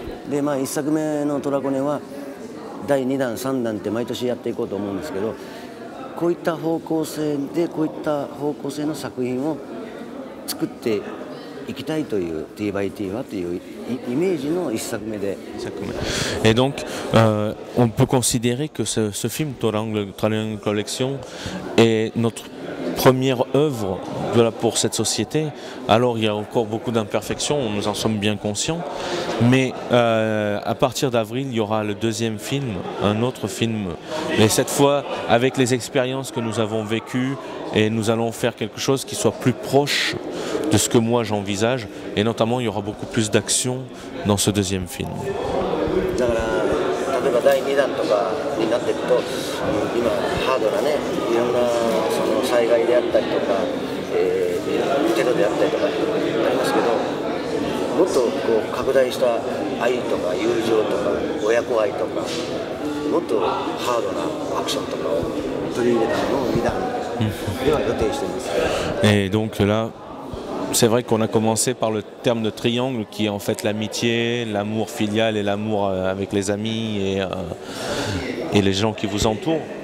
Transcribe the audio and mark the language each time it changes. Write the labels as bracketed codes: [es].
[ja] で1作目のトラコネは第2弾3弾って毎年やっていこうと思うんですけど、こういった方向性でこういった方向性の作品を作っていきたいという T by T はというイメージの1作目で。 [fr] Et donc, on peut considérer que ce film Triangle Collection est notre première œuvre pour cette société. Alors il y a encore beaucoup d'imperfections, nous en sommes bien conscients, mais à partir d'avril il y aura le deuxième film, un autre film, mais cette fois avec les expériences que nous avons vécues, et nous allons faire quelque chose qui soit plus proche de ce que moi j'envisage, et notamment il y aura beaucoup plus d'action dans ce deuxième film. [ja] だから例えば第2弾とかになっていくと、今ハードなね、いろんなその災害であったりとか、テロであったりとかありますけど、もっとこう拡大した愛とか友情とか親子愛とか、もっとハードなアクションとかを取り入れたのを2弾では予定しています。 [fr] Et donc là, c'est vrai qu'on a commencé par le terme de triangle qui est en fait l'amitié, l'amour filial et l'amour avec les amis et les gens qui vous entourent.